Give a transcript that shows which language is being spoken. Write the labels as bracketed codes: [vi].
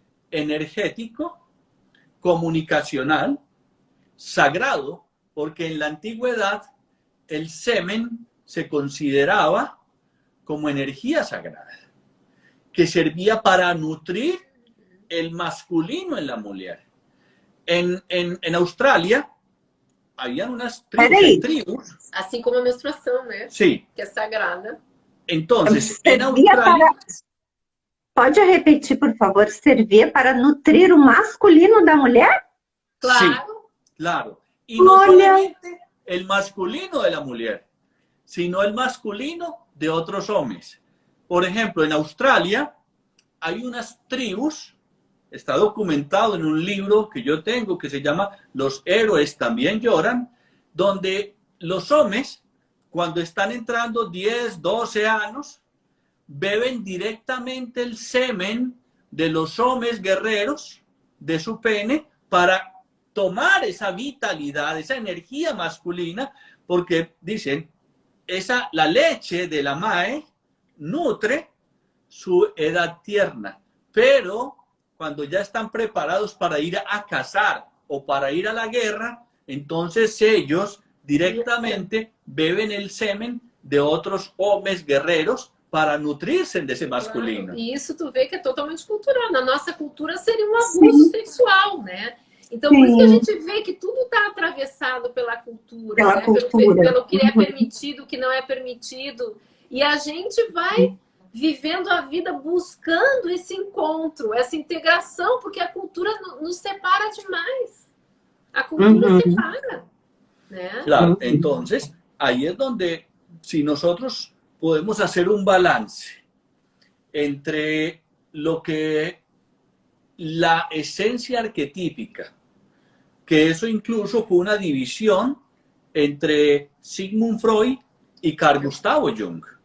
[es] energético, comunicacional, sagrado, porque en la antigüedad el semen se consideraba como energía sagrada, que servía para nutrir el masculino en la mujer. En Australia, habían unas tribus. [pt] Assim como a menstruação, né? [es] Sí. [pt] Que é sagrada. [es] Entonces, en Australia... [pt] Pode repetir, por favor? Servia para nutrir o masculino da mulher? [es] Claro. Sí, claro. Y no solamente el masculino de la mujer, sino el masculino de otros hombres. Por ejemplo, en Australia hay unas tribus, está documentado en un libro que yo tengo que se llama Los héroes también lloran, donde los hombres, cuando están entrando 10, 12 años, beben directamente el semen de los hombres guerreros, de su pene, para tomar esa vitalidad, esa energía masculina, porque dicen, la leche de la madre nutre su edad tierna, pero cuando ya están preparados para ir a cazar o para ir a la guerra, entonces ellos directamente beben el semen de otros hombres guerreros para [pt] nutrir-se desse masculino. Claro. E isso tu vê que é totalmente cultural. Na nossa cultura seria um abuso sexual, né? Então, por isso que a gente vê que tudo está atravessado pela cultura, né? Pelo que é permitido, o que não é permitido. E a gente vai vivendo a vida buscando esse encontro, essa integração, porque a cultura nos separa demais. A cultura separa, né? [es] Claro, entonces, ahí es donde, si nosotros podemos hacer un balance entre lo que la esencia arquetípica, que eso incluso fue una división entre Sigmund Freud y Carl Gustav Jung.